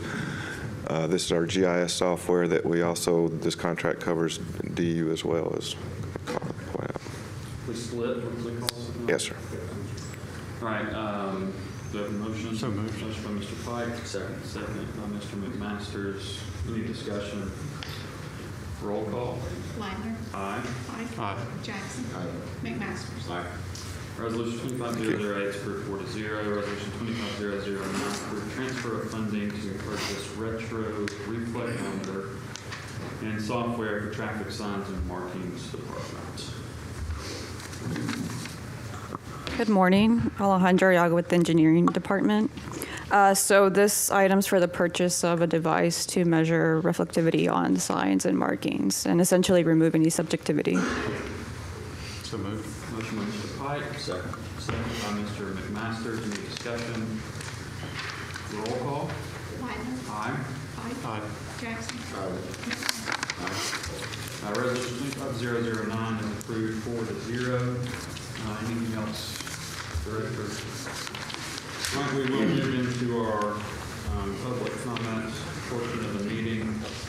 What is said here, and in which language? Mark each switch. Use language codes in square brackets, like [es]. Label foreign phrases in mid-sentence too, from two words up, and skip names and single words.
[en] This is our GIS software that this contract covers DU as well as. We split, what was it called? Yes, sir. All right, do we have a motion? So moved. Motion by Mr. Pike. Second. Second by Mr. McMasters. Any discussion? Roll call. Wagner. Aye. Pike. Aye. Jackson. Aye. McMasters. Aye. Resolution 25008 is approved 4-0. Resolution 25009, approved transfer of funding to purchase retro reflectometer and software for traffic signs and markings department. Good morning, Alejandra Yaga with the Engineering Department. So this item's for the purchase of a device to measure reflectivity on signs and markings and essentially remove any subjectivity. So moved. Motion by Mr. Pike. Second. Second by Mr. McMasters. Any discussion? Roll call. Wagner. Aye. Pike. Aye. Jackson. Resolution 25009 is approved 4-0. Anything else, Director? All right, we will move into our public comments portion of the meeting.